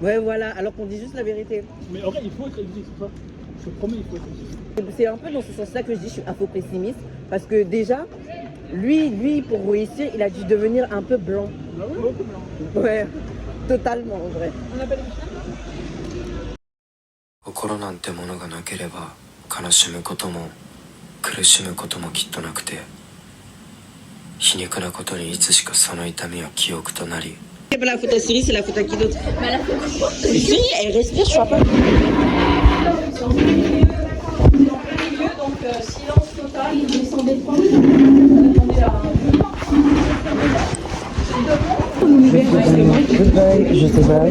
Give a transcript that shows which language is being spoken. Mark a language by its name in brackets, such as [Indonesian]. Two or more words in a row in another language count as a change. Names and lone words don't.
[French] Ouais, voilà, alors qu'on dit juste la vérité. Mais en vrai, il faut être aigri, c'est ça. Je te promets, il faut être aigri. C'est un peu dans ce sens-là que je dis je suis info-pessimiste. Parce que déjà, lui, pour réussir, il a dû devenir un peu blanc. Ah oui, beaucoup blanc. Ouais, totalement en vrai. on appelle [Japanese] 心なんてものがなければ悲しむことも苦しむこともきっとなくて皮肉なことにいつしかその痛みは記憶となり [French] C'est pas la faute à Siri, c'est la faute à qui d'autre? Siri, elle respire, je crois pas. Donc silence total, il descendait de France. Goodbye, je sais pas.